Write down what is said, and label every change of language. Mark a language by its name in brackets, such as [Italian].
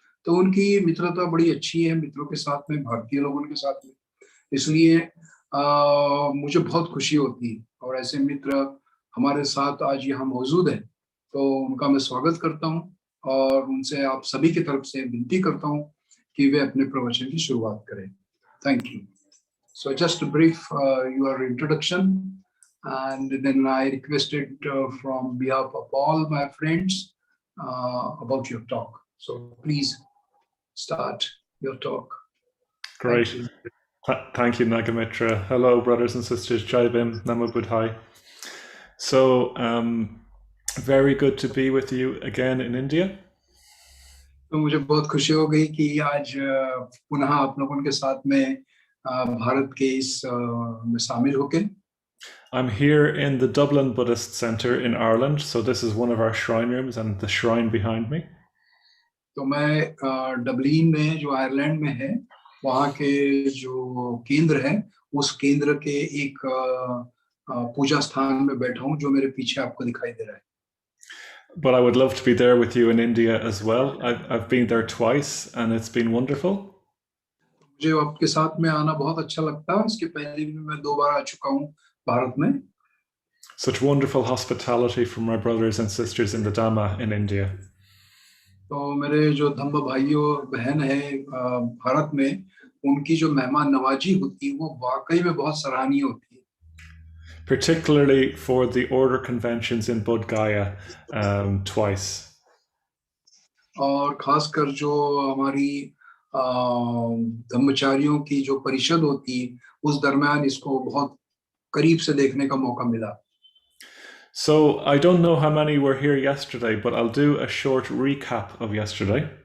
[Hindi] तो उनकी मित्रता बड़ी अच्छी है मित्रों के साथ में, भारतीय लोगों के साथ में। इसलिए मुझे बहुत खुशी होती है और ऐसे मित्र हमारे साथ आज यहाँ मौजूद है, तो उनका मैं स्वागत करता हूँ और उनसे आप सभी की तरफ से विनती करता हूँ कि वे अपने प्रवचन की शुरुआत करें। [English] Thank you. So just a brief your introduction, and then I requested from behalf of all my friends about your talk. So please start your talk. Great. Thank you, Nagamitra. Hello, brothers and sisters. Jai Bim, Namo Buddhai. So, very good to be with you again in India. [Hindi] तो मुझे बहुत खुशी हो गई कि आज पुनः आप लोगों के साथ में भारत के इस में शामिल होके। [English] I'm here in the Dublin Buddhist Centre in Ireland, so this is one of our shrine rooms and the shrine behind me. [Hindi] तो मैं डबलिन में जो आयरलैंड में है वहाँ के जो केंद्र है उस केंद्र के एक पूजा स्थान में बैठा हूँ जो मेरे पीछे आपको दिखाई दे रहा है। [English] But I would love to be there with you in India as well. I've been there twice and it's been wonderful. [Hindi] मुझे आपके साथ में आना बहुत अच्छा लगता है। इसके पहले भी मैं 2 बार आ चुका हूँ भारत में। [English] Such wonderful hospitality from my brothers and sisters in the Dhamma in India. [Hindi] तो मेरे जो धम्म भाइयों बहन है भारत में, उनकी जो मेहमान नवाजी होती है वो वाकई में बहुत सराहनीय होती है। [English] Particularly for the order conventions in Bodh Gaya twice. [Hindi] और खासकर जो हमारी धम्मचारियों की जो परिषद होती है उस दरमियान इसको बहुत करीब से देखने का मौका मिला। [English] So I don't know how many were here yesterday, but I'll do a short recap of yesterday.